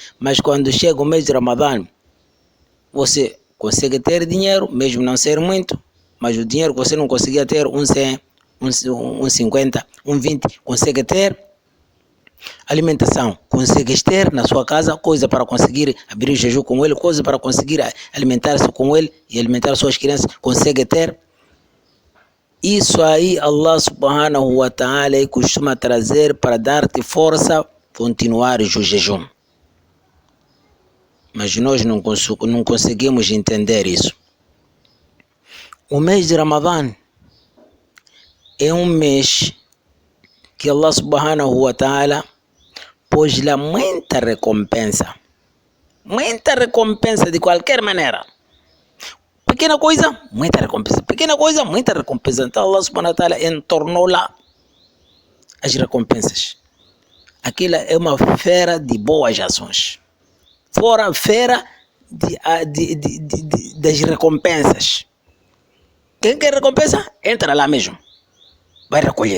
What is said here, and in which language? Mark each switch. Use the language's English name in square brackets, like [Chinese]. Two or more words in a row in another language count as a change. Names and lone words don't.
[Portuguese] Mas quando chega o mês de Ramadã, você consegue ter dinheiro, mesmo não ser muito, mas o dinheiro que você não conseguia ter, 100, 50, 20, consegue ter. Alimentação, consegues ter na sua casa, coisa para conseguir abrir o jejum com ele, coisa para conseguir alimentar-se com ele e alimentar suas crianças, consegue ter. Isso aí Allah [Arabic] سبحانه وتعالى [Portuguese] costuma trazer para dar-te força continuar o jejum. Mas nós não conseguimos entender isso. O mês de Ramadã é um mês que Allah [Arabic] سبحانه وتعالى [Portuguese] pôs lá muita recompensa de qualquer maneira. Pequena coisa, muita recompensa. Pequena coisa, muita recompensa. Então Allah [Arabic] سبحانه وتعالى [Portuguese] entornou lá as recompensas. Aquilo é uma feira de boas ações. Fora a feira das recompensas. Quem quer recompensa, entra lá mesmo. Vai recolher.